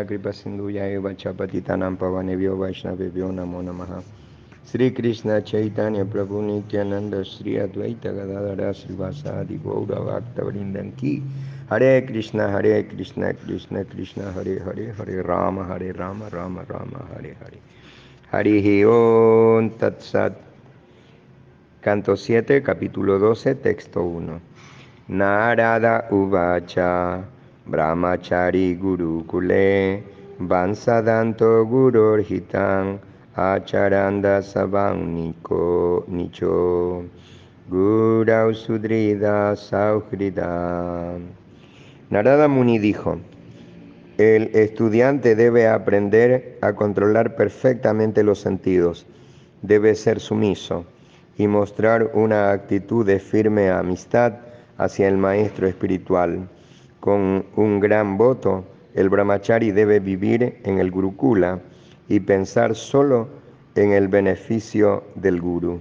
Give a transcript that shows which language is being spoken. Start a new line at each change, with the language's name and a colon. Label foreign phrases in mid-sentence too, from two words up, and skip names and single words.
Sanskrit: Kripa Sindhuya Eva Chapatitanam Pavanebhyo Vaishnavebhyo Namo Namaha Sri Krishna Chaitanya Prabhu Nityananda Sri Advaita Gadadara Srivasadi Gaura Bhakta Vrindanki Hare Krishna Krishna Krishna Hare Hare Hare Rama Rama Rama Hare Hare Harihi Om Tat Sat.
Spanish: Canto 7, capítulo 12, texto 1.
Sanskrit: Narada Uvacha Brahmachari Gurukule Vansadanto Gurorhitan Acharanda Sabang Nicho Gurau Sudrida Sauhrida.
Spanish: Narada Muni dijo: el estudiante debe aprender a controlar perfectamente los sentidos, debe ser sumiso y mostrar una actitud de firme amistad hacia el maestro espiritual. Con un gran voto, el brahmachari debe vivir en el gurukula y pensar solo en el beneficio del guru.